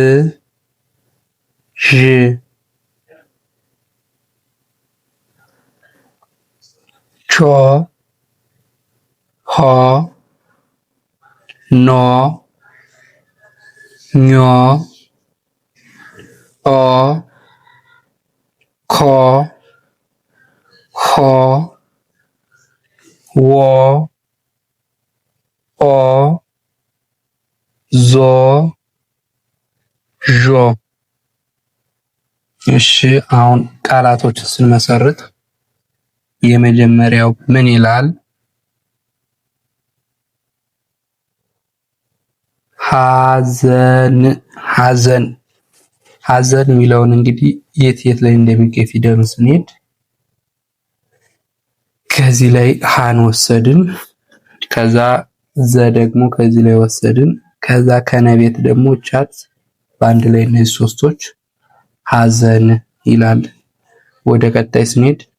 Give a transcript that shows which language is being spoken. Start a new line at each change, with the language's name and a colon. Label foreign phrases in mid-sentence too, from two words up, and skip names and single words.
Amharic: ዥ ቾ ሆ ኖ ኞ ኦ ኮ ሆ ዎ ኦ ዞ ዦ። እሺ አሁን ቃላቶችን ስንመሰርት የመጀመሪያው ምን ይላል? ሐዘን ሐዘን ሐዘን የሚለውን እንግዲህ የት የት ላይ እንደሚገኝ ፊደሉን ስንሄድ ከዚህ ላይ ሃን ወሰድን፣ ከዛ ዘ ደግሞ ከዚህ ላይ ወሰድን፣ ከዛ ከነቤት ደግሞ ቻት በአንድ ላይ እነዚህ ሶስቶች ሐዘን ይላል። ወደ ቀጣይ ስንሄድ